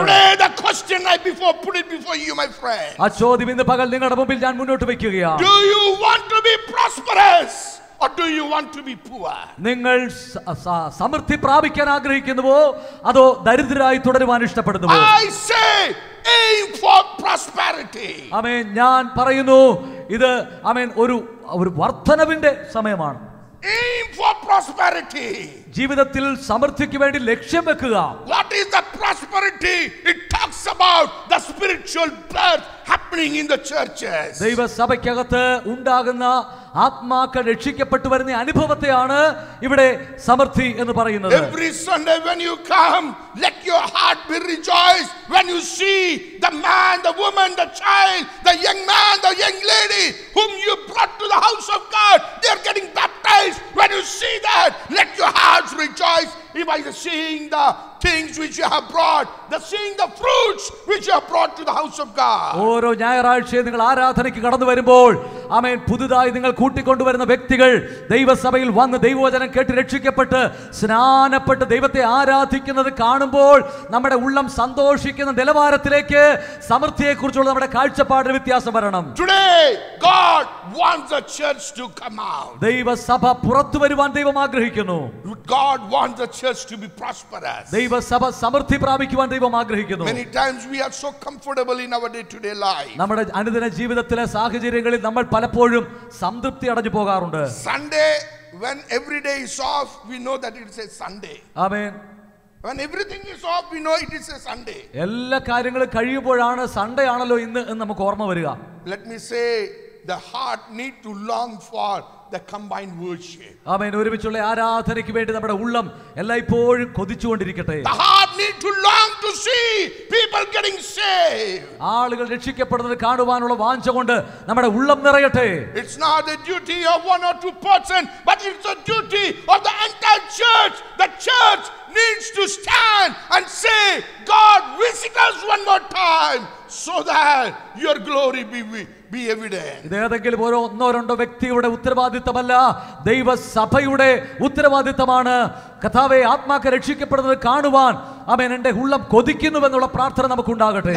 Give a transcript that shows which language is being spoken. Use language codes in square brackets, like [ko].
[en] Today the question I put it before you, my friend. [ml] ആ ചോദ്യം ഇന്ന് പകൽ നിങ്ങളുടെ മുമ്പിൽ ഞാൻ മുന്നോട്ട് വെക്കുകയാണ്. [en] Do you want to be prosperous? Or do you want to be poor? [ml] നിങ്ങൾ സമൃദ്ധി പ്രാപിക്കാൻ ആഗ്രഹിക്കുന്നുവോ അതോ ദരിദ്രരായി തുടരുവാൻ ഇഷ്ടപ്പെടുന്നുവോ? [en] I say aim for prosperity. [ml] ആമേൻ. ഞാൻ പറയുന്നു ഇത് ആമേൻ ഒരു വർധനവിന്റെ സമയമാണ്. [en] Aim for prosperity. [ml] ജീവിതത്തിൽ സമൃദ്ധിക്ക് വേണ്ടി ലക്ഷ്യം വെക്കുക. [en] What is the prosperity? It talks about the spiritual birth happening in the churches. [ml] ദൈവസഭയ്ക്കകത്ത് ഉണ്ടാകുന്ന ആത്മാക്കൾ രക്ഷിക്കപ്പെട്ടു വരുന്ന അനുഭവത്തെയാണ് ഇവിടെ സമൃദ്ധി എന്ന് പറയുന്നത്. [en] Every Sunday when you come, let your heart be rejoiced when you see the man, the woman, the child, the young man, the young lady whom you brought to the house of God. They are getting baptized. When you see that, let your hearts rejoice. If I seeing the things which you have brought, seeing the fruits which you have brought to the house of God. [ml] ഓരോ ഞായറാഴ്ചയും നിങ്ങൾ ആരാധനയ്ക്ക് കടന്നു വരുമ്പോൾ ആമേൻ, പുതുതായി നിങ്ങൾ കൂട്ടിക്കൊണ്ടുവരുന്ന വ്യക്തികൾ ദൈവസഭയിൽ വന്ന് ദൈവവചനം കേട്ട് രക്ഷിക്കപ്പെട്ട് സ്നാനപ്പെട്ട് ദൈവത്തെ ആരാധിക്കുന്നത് കാണുമ്പോൾ നമ്മുടെ ഉള്ളം സന്തോഷിക്കുന്ന നിലവാരത്തിലേക്ക് സമൃദ്ധിയെക്കുറിച്ചുള്ള നമ്മുടെ കാഴ്ചപ്പാടിന് വ്യത്യാസം വരണം. [en] Today God wants the church to come out. [ml] ദൈവസഭ പുറത്തു വരുവാൻ ദൈവം ആഗ്രഹിക്കുന്നു. [en] God wants the church to be prosperous. [ml] ദൈവസഭ സമൃദ്ധി പ്രാപിക്കുവാൻ ദൈവം ആഗ്രഹിക്കുന്നു. [en] Many times we are so comfortable in our day-to-day life. [ml] നമ്മുടെ അനുദിന ജീവിതത്തിലെ സാഹചര്യങ്ങളിൽ നമ്മൾ പലപ്പോഴും സംതൃപ്തി അടഞ്ഞു പോകാറുണ്ട്. [en] Sunday, when every day is off, we know that it is a Sunday. [ml] Amen. [en] When everything is off, we know it is a Sunday. [ml] എല്ലാ കാര്യങ്ങളും കഴിയുമ്പോഴാണ് സൺഡേ ആണല്ലോ ഇന്ന് എന്ന് നമുക്ക് ഓർമ്മ വരിക. [en] Let me say, the heart need to long for the combined worship. [ml] ആമേൻ. ഒരുമിച്ചുള്ള ആരാധനയ്ക്ക് വേണ്ടി നമ്മുടെ ഉള്ളം എല്ലായ്പ്പോഴും കൊതിച്ചുകൊണ്ടിരിക്കട്ടെ. [en] The heart need to long to see people getting saved. [ml] ആളുകൾ രക്ഷിക്കപ്പെടുന്നത് കാണുവാനുള്ള വാഞ്ച കൊണ്ട് നമ്മുടെ ഉള്ളം നിറയട്ടെ. [en] It's not the duty of one or two person, but it's the duty of the entire church. The church needs to stand and say, God, visit us one more time so that your glory be evident. [ml] ഇത് ഏതെങ്കിലും ഒന്നോ രണ്ടോ വ്യക്തിയുടെ ഉത്തരവാദിത്തമല്ല, ദൈവസഭയുടെ ഉത്തരവാദിത്തമാണ്. കർത്താവേ, ആത്മാക്കൾ രക്ഷിക്കപ്പെടുന്നത് കാണുവാൻ ആമേൻ എൻ്റെ ഉള്ളം കൊതിക്കുന്നുവെന്നുള്ള പ്രാർത്ഥന നമുക്കുണ്ടാകട്ടെ.